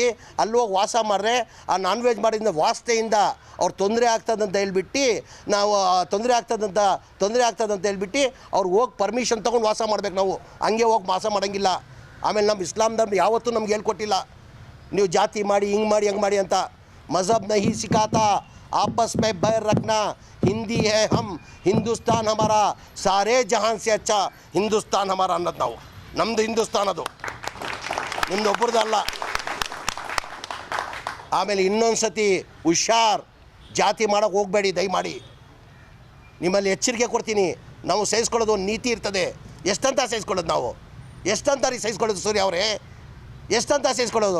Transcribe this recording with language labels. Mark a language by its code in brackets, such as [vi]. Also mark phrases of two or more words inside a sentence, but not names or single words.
[kn] ಅಲ್ಲಿ ಹೋಗಿ ವಾಸ ಮಾಡಿದ್ರೆ ಆ [en] non veg [kn] ಮಾಡಿದ ವಾಸ್ತೆಯಿಂದ ಅವ್ರು ತೊಂದರೆ ಆಗ್ತದಂತ ಹೇಳ್ಬಿಟ್ಟು ನಾವು ತೊಂದರೆ ಆಗ್ತದಂತ ಹೇಳ್ಬಿಟ್ಟು ಅವ್ರು ಹೋಗಿ ಪರ್ಮಿಷನ್ ತೊಗೊಂಡು ವಾಸ ಮಾಡ್ಬೇಕು. ನಾವು ಹಂಗೆ ಹೋಗಿ ವಾಸ ಮಾಡೋಂಗಿಲ್ಲ. ಆಮೇಲೆ ನಮ್ಮ ಇಸ್ಲಾಂ ಧರ್ಮ ಯಾವತ್ತೂ ನಮ್ಗೆ ಹೇಳ್ಕೊಟ್ಟಿಲ್ಲ ನೀವು ಜಾತಿ ಮಾಡಿ, ಹಿಂಗೆ ಮಾಡಿ, ಹಂಗೆ ಮಾಡಿ ಅಂತ. [hi] मज़हब नहीं सिखाता आपस में बैर रखना, हिंदी है हम, हिंदुस्तान हमारा, सारे जहान से अच्छा हिंदुस्तान हमारा [kn] ಅನ್ನೋದು ನಾವು. ನಮ್ಮದು ಹಿಂದೂಸ್ತಾನ್, ಅದು ನಿಮ್ಮದು ಒಬ್ಬರದಲ್ಲ. ಆಮೇಲೆ ಇನ್ನೊಂದು ಸತಿ ಹುಷಾರ್, ಜಾತಿ ಮಾಡೋಕ್ಕೆ ಹೋಗಬೇಡಿ ದಯಮಾಡಿ. ನಿಮ್ಮಲ್ಲಿ ಎಚ್ಚರಿಕೆ ಕೊಡ್ತೀನಿ. ನಾವು ಸಹಿಸ್ಕೊಳ್ಳೋದು ಒಂದು ನೀತಿ ಇರ್ತದೆ. ಎಷ್ಟಂತ ಸಹಿಸ್ಕೊಳ್ಳೋದು ನಾವು? ಎಷ್ಟಂತ ಸಹಿಸ್ಕೊಳ್ಳೋದು ಸೂರ್ಯ ಅವರೇ? ಎಷ್ಟಂತ ಸೇರಿಸ್ಕೊಳ್ಳೋದು?